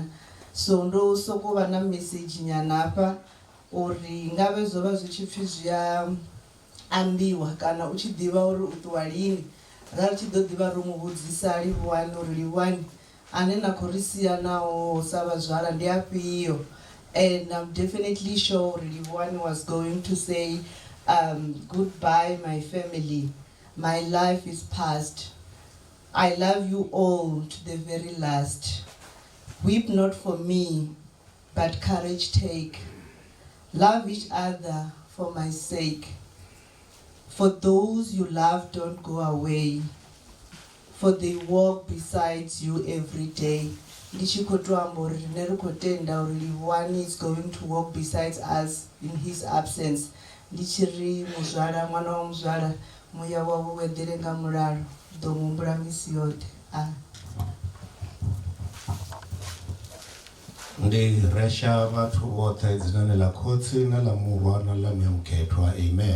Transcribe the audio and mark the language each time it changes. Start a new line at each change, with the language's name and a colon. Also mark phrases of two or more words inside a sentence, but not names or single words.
Venda: So ndo sokou vha na message nyana hafha uri nga vhe zwo vha zwi tshi pfhi zwi a ambiwa kana u tshi ḓivha uri u ṱuwa lini, ra ri tshi ḓo ḓivha ro mu vhudzisa Livhuwani uri Livhuwani ane na khou ri sia naho sa Vhazwala ndi afhio.
English: And I'm definitely sure Livhuwani was going to say, goodbye my family, my life is past, I love you all to the very last. Weep not for me, but courage take. Love each other for my sake. For those you love don't go away, for they walk beside you every day.
Venda: Ndichi khou tou amba uri rine ri khou tenda uri Livhuwani
English: is going to walk beside us in his absence.
Venda: Ndichi ri Muzwala, ṅwana wa Muzwala, muya wawe u eḓele nga mulalo, ḓo muhumbula misi yoṱhe. Ndi resha vhathu vhoṱhe dzinani ḽa khotsi na ḽa murwa na ḽa miyamukhethwa, amen.